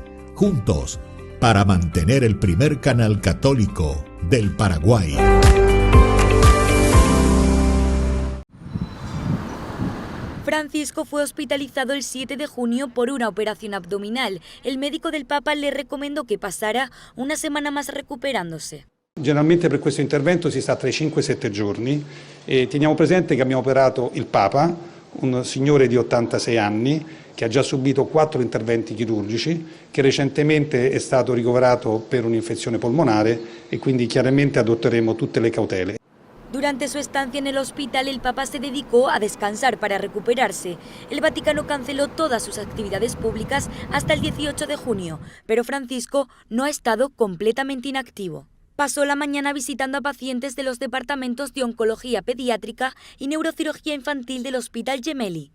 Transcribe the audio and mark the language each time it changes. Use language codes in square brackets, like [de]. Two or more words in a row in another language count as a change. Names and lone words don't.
[es] Juntos para mantener el primer canal católico del Paraguay. Francisco fue hospitalizado el 7 de junio por una operación abdominal. El médico del Papa le [it] recomendò che [es] pasara una semana más recuperándose. [it] Generalmente per questo intervento si sta tra i 5 e i 7 giorni e teniamo presente che abbiamo operato il Papa, un signore di 86 anni che ha già subito 4 interventi chirurgici, che recentemente è stato ricoverato per un'infezione polmonare e quindi chiaramente adotteremo tutte le cautele. [es] Durante su estancia en el hospital, el Papa se dedicó a descansar para recuperarse. El Vaticano canceló todas sus actividades públicas hasta el 18 de junio, pero Francisco no ha estado completamente inactivo. Pasó la mañana visitando a pacientes de los departamentos de oncología pediátrica y neurocirugía infantil del Hospital Gemelli.